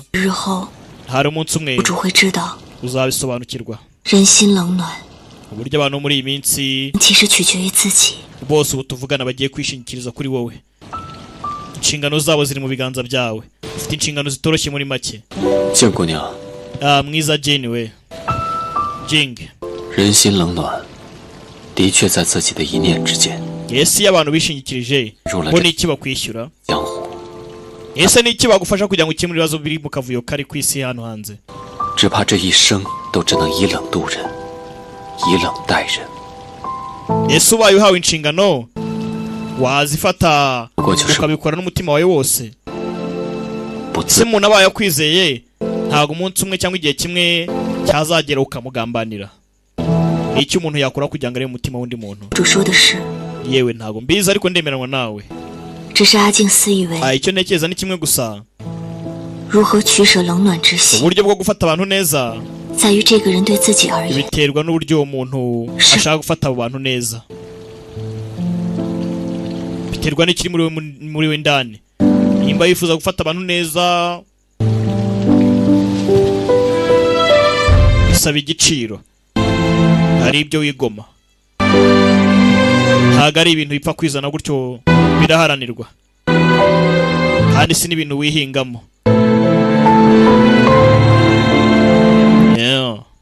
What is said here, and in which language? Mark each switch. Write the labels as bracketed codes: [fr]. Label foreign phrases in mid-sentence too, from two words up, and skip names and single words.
[zh] 日后 [rw] hari umunsi umwe [zh] 主会知道 [rw] uzabisobanukirwa [zh] 人心冷暖 [rw] uburyo abantu muri iyi minsi [zh] 其实取决于自己 [rw] bose ubu tuvugana bagiye kwishingikiriza kuri wowe inshingano zabo ziri mu biganza byawe ufite inshingano zitoroshye muri make [zh] 静姑娘 [rw] mwiza Jane we Jing [zh] 人心冷暖的确在自己的一念之间 [rw] ese iyo abantu bishingikirije bo ni iki bakwishyura [zh] 江湖 [rw] ese ni iki bagufasha kugira ngo ukemure ibibazo biri mu kavuyo kari ku isi hano hanze [zh] 只怕这一生都只能以冷度人以冷待人 [rw] ese ubaye uhawe inshingano wazifata ukabikora n'umutima wawe wose [zh] 不 [rw] ese [zh] 自 [rw] umuntu abaye akwizeye ntabwo umunsi umwe cyangwa igihe kimwe cyazagera ukamugambanira ni iki umuntu yakora kugira ngo arebe umutima w'undi muntu [zh] 主说的是 [rw] yewe ntabwo mbizi ariko ndemeranwa nawe [zh] 只是阿静私以为 [rw] icyo ntekereza ni kimwe gusa [zh] 如何取舍冷暖之心 [rw] uburyo bwo gufata abantu neza [zh] 在于这个人对自己而言 [rw] biterwa n'uburyo uwo muntu ashaka gufata abo bantu neza biterwa n'ikiri muri we ndani nimba yifuza gufata abantu neza bisaba igiciro hari ibyo wigoma ntabwo ari ibintu bipfa kwizana gutyo biraharanirwa kandi si n'ibintu wihingamo yeah.